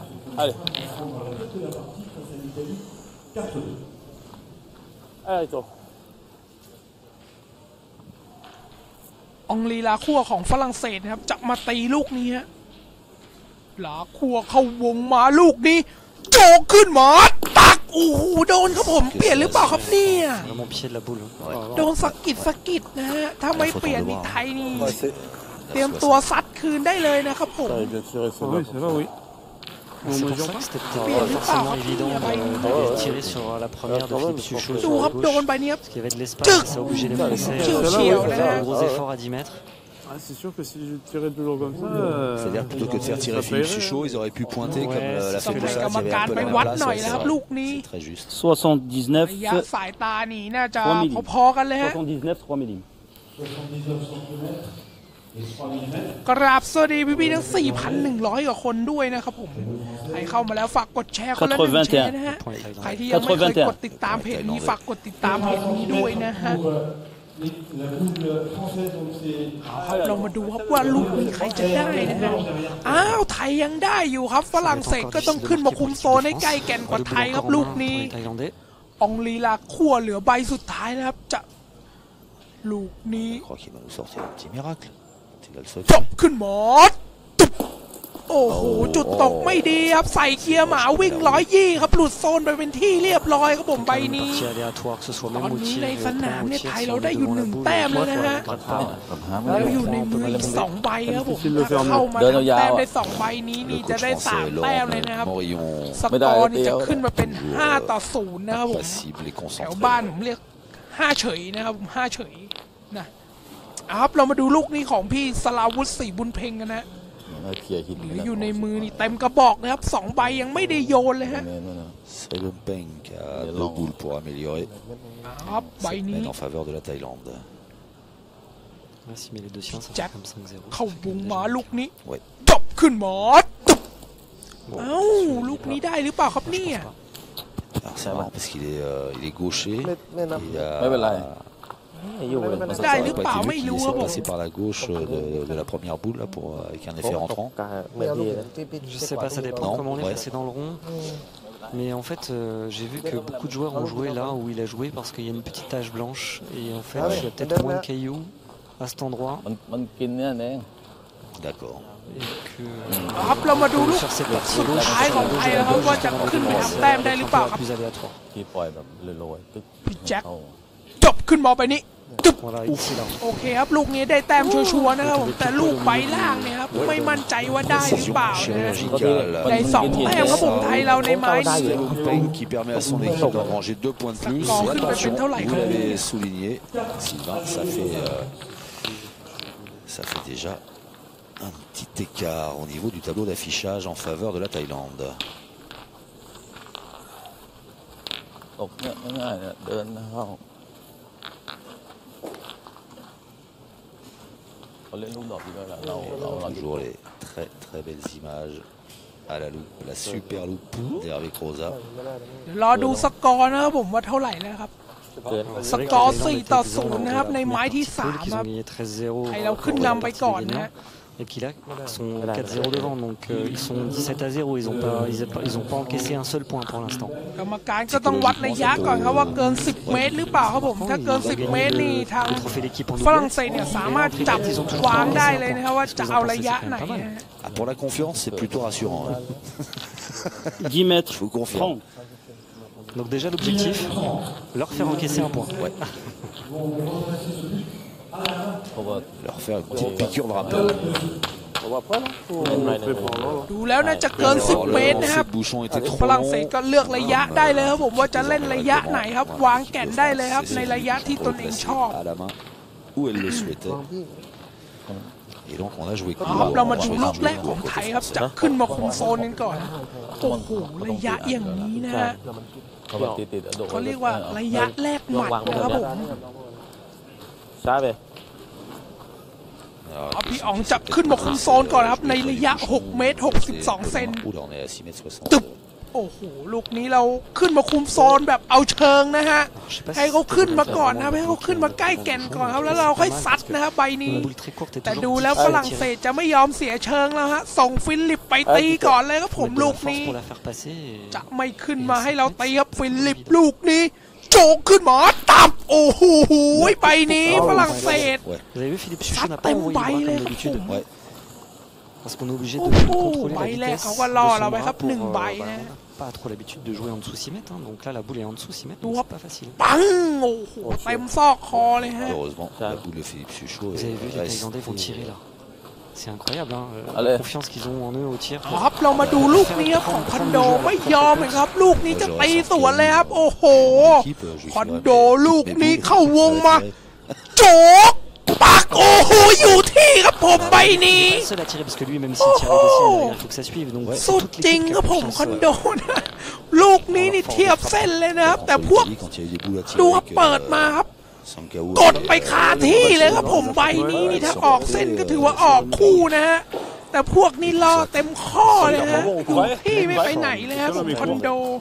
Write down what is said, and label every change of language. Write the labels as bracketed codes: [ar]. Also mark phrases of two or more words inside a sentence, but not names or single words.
[th] องลีลาคั่วของฝรั่งเศสนะครับจะมาตีลูกนี้ฮะลาคั่วเข้าวงมาลูกนี้โจกขึ้นหมดตักโอ้โหโดนครับผมเปลี่ยนหรือเปล่าครับเนี่ยโดนสกิดนะฮะถ้าไม่เปลี่ยนนี่ไทยนี่เตรียมตัวซัดคืนได้เลยนะครับผม [fr] Ça, bien sûr, et c'est Oui, c'est vrai, oui. C'est pour ça que c'était pas forcément évident de tirer sur la première de Philippe Suchot [th] ดู [fr] sur [th] ค [fr] la [th] รับโดน [fr] gauche. [th] ไปเนี้ย [fr] Parce qu'il y avait de l'espace, ça a obligé les Français à faire un gros effort à 10 mètres. Ah, c'est sûr que si je tirais toujours comme ça. C'est-à-dire plutôt que de faire tirer Philippe Suchot, ils auraient pu pointer comme l'a fait [th] ให้ [fr] Boussard, [th] กรรม [fr] qui avait [th] การ [fr] un peu [th] ไป [fr] la [th] วัด [fr] même [th] หน่อย [fr] place. [th] นะครับ [fr] C'est [th] ลู [fr] vrai. [th] กนี้ [fr] C'est très juste. [th] ระยะ [fr] 79. [th] สายตานี่น่าจะ 3 มิลลิ พอๆกันเลยฮะ [fr] 79, 3 mm. [th] กราบสวัสดีพี่ๆทั้ง 4,100 กว่าคนด้วยนะครับผมใครเข้ามาแล้วฝากกดแชร์คนละ1 แชร์นะฮะใครที่ยังไม่เคยกดติดตามเพจนี้ฝากกดติดตามเพจนี้ด้วยนะฮะ เรามาดูครับว่าลูกนี้ใครจะได้นะฮะอ้าวไทยยังได้อยู่ครับฝรั่งเศสก็ต้องขึ้นมาคุมโซนให้ใกล้แก่นกว่าไทยครับลูกนี้อองลีลาขั้วเหลือใบสุดท้ายนะครับจะลูกนี้ [fr] Je crois qu'il va nous sortir un petit miracle. Il a le [th] จ [fr] secret. [th] บขึ้นหมอตุ๊บโอ้โหจุดตกไม่ดีครับใส่เกียร์หมาวิ่ง120ครับหลุดโซนไปเป็นที่เรียบร้อยครับผมใบนี้ตอนนี้ในสนามเนี่ยไทยเราได้อยู่1 แต้มแล้วนะฮะแล้วอยู่ในมืออีก2 ใบครับผมถ้าเข้ามาทำแต้มได้2 ใบนี้นี่จะได้3 แต้มเลยนะครับสกอร์นี่จะขึ้นมาเป็น5-0นะครับผม [fr] Impassible et [th] แถว [fr] concentré. [th] บ้านผมเรียก5 เฉยนะครับผม5 เฉยนะครับเรามาดูลูกนี้ของพี่สลาวุฒิศรีบุญเพ็งกันนะเหลืออยู่ในมือนี่เต็มกระบอกนะครับ2 ใบยังไม่ได้โยนเลยฮะ [fr] C'est le Peng qui a 2 boules pour améliorer [th] ครับใบ [fr] cette [th] นี้ [fr] mène en faveur de la Thaïlande. Si mais les deux siens, ça Jack. fait comme 5-0. [th] เข้าบุงมาลูกนี้ [fr] Ouais. [th] จบขึ้นหมอตุ๊บเอ้าลูกนี้ได้หรือเปล่าครับเนี่ย [fr] Alors c'est marrant parce qu'il est gaucher. Mais voilà. [th] ได้หรือเปล่า [fr] Il [th] ไม่รู้ [fr] essaie [th] ครับ [fr] de [th] ผม [fr] passer par la gauche de la première boule là, avec un effet rentrant. Je sais pas, ça dépend Non, comment on est ouais. passé dans le rond. Mais en fait, j'ai vu que beaucoup de joueurs ont joué là où il a joué parce qu'il y a une petite tache blanche. Et en fait, il y a peut-être moins de cailloux à cet endroit. D'accord. Et que [th] ครับเรามาดูลูก [fr] sur cette partie [th] สุดท้ายของไทยแล้วครับว่าจะขึ้นไปทำแต้มได้หรือเปล่าครับ [fr] plus aléatoire. [th] พี่แจ็คจบขึ้นหมอไปนี้ตึ๊บ [fr] Voilà, ici là. [th] โอเคครับลูกนี้ได้แต้มชัวร์ๆนะครับผมแต่ลูกใบล่างเนี่ยครับไม่มั่นใจว่าได้หรือเปล่านะ [fr] Chirurgicale. [th] ได้2 แต้มครับผมไทยเราในไม้นี้ [fr] C'est le Peng qui permet à son équipe d'engranger 2 points de plus. Score Et [th] ขึ้นไปเป็นเท่าไหร่ [fr] attention, vous l'avez souligné, Sylvain, ça fait déjà un petit écart au niveau du tableau d'affichage en faveur de la Thaïlande. [th] ตกเนี่ยง่ายๆเนี่ยเดินเข้าเขาเล่นลูกดอกดีด้วยแหละเรา [fr] Toujours les très très belles images à la loupe, la super loupe d'Hervé Croza. [th] เดี๋ยวรอดูสกอร์นะครับผมว่าเท่าไหร่แล้วครับ เกิน สกอร์4-0นะครับในไม้ที่3 [fr] Qu'ils [th] ครั [fr] ont [th] บ [fr] gagné 13-0. [th] ไทยเราขึ้นนำไปก่อนนะฮะ [fr] Et puis là, ils sont 4-0 devant, donc ils sont 17-0. Ils ont pas encaissé un seul point pour l'instant. [th] กรรมการก็ต้องวัดระยะก่อนครับว่าเกิน10 เมตรหรือเปล่าครับผมถ้าเกิน10 เมตรนี่ทาง [fr] Le trophée d'équipe en [th] ฝรั่งเศสเนี่ยสามารถจับวางได้เลยนะครับว่าจะเอาระยะไหนนะฮะ [fr] Ah, pour la confiance, c'est plutôt rassurant. Hein. 10 mètres. Je vous confirme. 30. Donc déjà l'objectif, leur faire encaisser un point. Ouais. [th] เพราะว่า [fr] Leur faire une petite piqûre de rappel. [th] เพราะว่าเล่นไม่ได้เลย ดูแล้วน่าจะเกิน [fr] Alors, [th] 10 เมตร [fr] le [th] นะครับ [fr] lancer de bouchon était trop [th] ฝรั่งเศส [fr] long. [th] ก็เลือกระยะได้เลยครับผมว่าจะเล่นระยะไหนครับวางแก่นได้เลยครับในระยะที่ตนเองชอบ [fr] À la main, où elle le souhaitait. Et donc on a joué [th] ครับเรามาดูลูกแรกของไทยครับจะขึ้นมาคุมโซนกันก่อนโอ้โหระยะอย่างนี้นะฮะ เขาแบบติดๆโดด เขาเรียกว่าระยะแรกหมัดนะครับผม ช้าไป [fr] Alors, [th] เอาพี่อ๋องจับขึ้นมาคุมโซนก่อนครับในระยะ6 เมตร 62 เซน [fr] Oula, on est à 6 mètres [th] ตึ๊บ [fr] 60. [th] โอ้โหลูกนี้เราขึ้นมาคุมโซนแบบเอาเชิงนะฮะให้เขาขึ้นมาก่อนนะครับให้เขาขึ้นมาใกล้แก่นก่อนครับแล้วเราค่อยซัดนะครับใบนี้ [fr] La boule très courte est [th] แต่ [fr] toujours [th] ดูแล้วฝรั่งเศสจะไม่ยอมเสียเชิงแล้วฮะส่งฟิลิปไปตีก่อนเลยครับผม [fr] mettre de [th] ลู [fr] la [th] ก [fr] force [th] นี้ [fr] pour la faire passer. [th] จะไม่ขึ้นมาให้เราตีครับฟิลิปลูกนี้โจกขึ้นมาตับโอ้โหใบนี้ฝรั่งเศส [fr] Ouais. Vous avez vu, Philippe Ça Suchot n'a pas t'aime envoyé pas, le bras il comme est d'habitude. fou. Ouais. Parce qu'on est obligé de Oh, contrôler bail la là, vitesse on de va là, son là, bras hop, pour, [th] นึ่งใบนะ [fr] on n'a pas trop l'habitude de jouer en dessous 6 mètres, hein, donc là la boule est en dessous 6 mètres, [vi] Đúng [fr] donc [vi] không? [fr] c'est pas facile. [th] ปังโอ้โหเต็มซอกคอเลยฮะ [fr] Heureusement, la boule de Philippe Suchot Vous avez vu, les est Thaïlandais vont restée tirer là. C'est incroyable, hein, la confiance qu'ils ont en eux au tir. [th] ครับเรามาดูลูกนี้ครับของคอนโดไม่ยอมเลยครับลูกนี้จะตีสวนเลยครับโอ้โหคอนโดลูกนี้เข้าวงมาโจกปักโอ้โหอยู่ที่ครับผมใบนี้ สุดจริงครับผมคอนโดนะลูกนี้นี่เทียบเส้นเลยนะครับแต่พวกดูครับเปิดมาครับกดไปคาที่เลยครับผมใบนี้นี่ถ้าออกเส้นก็ถือว่าออกคู่นะฮะแต่พวกนี้รอเต็มข้อเลยฮะอยู่ที่ไม่ไปไหนเลยครับผมคอนโด